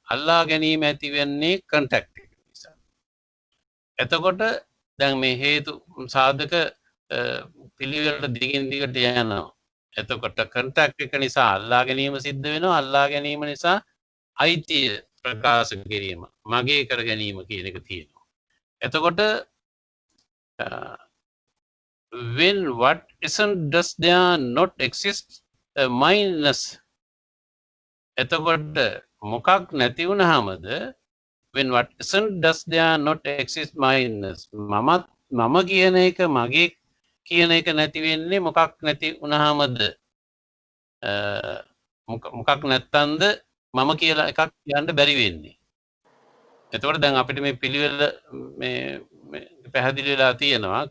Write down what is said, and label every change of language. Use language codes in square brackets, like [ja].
[si] අල්ලා ගැනීම ඇති වෙන්නේ contact එක නිසා. එතකොට දැන් මේ හේතු සාධක පිළිවෙලට දිගින් දිගට යනවා. එතකොට contact එක නිසා අල්ලා ගැනීම සිද්ධ වෙනවා. අල්ලා ගැනීම නිසා අයිතිය ප්‍රකාශ කිරීම මගේ කර ගැනීම කියන එක තියෙනවා. එතකොට [en] when what isn't does there not exist mindness. [si] එතකොට මොකක් නැති වුණාමද [en] when what isn't does there not exist mindness. [si] මම කියන එක මගේ කියන එක නැති වෙන්නේ මොකක් නැති වුණාමද? මොකක් නැත්තන්ද මම කියලා එකක් කියන්න බැරි වෙන්නේ. එතකොට දැන් අපිට මේ පිළිවෙල මේ පැහැදිලි වෙලා තියෙනවා.